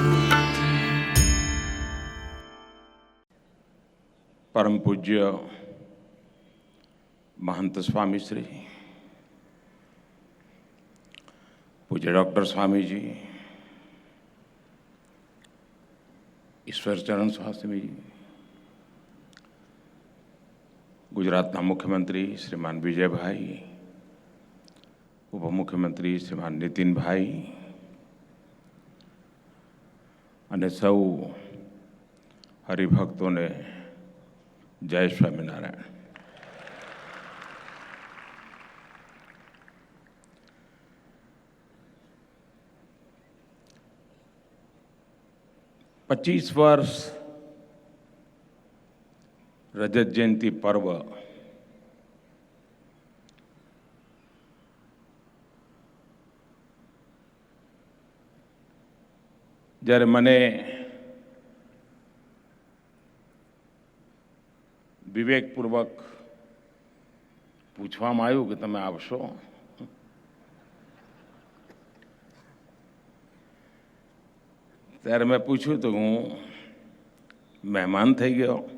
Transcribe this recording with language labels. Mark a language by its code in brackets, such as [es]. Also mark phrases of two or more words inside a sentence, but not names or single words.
[gu] પરમ પૂજ્ય મહંત સ્વામી શ્રી પૂજ્ય ડૉક્ટર સ્વામી જી, ઈશ્વરચરણ સ્વામી જી, ગુજરાતના મુખ્યમંત્રી શ્રીમાન વિજયભાઈ, ઉપમુખ્યમંત્રી શ્રીમાન નિતિનભાઈ અને સૌ હરિભક્તોને જય સ્વામિનારાયણ। [hi] पच्चीस वर्ष रजत जयंती पर्व [gu] જ્યારે મને વિવેકપૂર્વક પૂછવામાં આવ્યું કે તમે આવશો, ત્યારે મેં પૂછ્યું તો હું મહેમાન થઈ ગયો।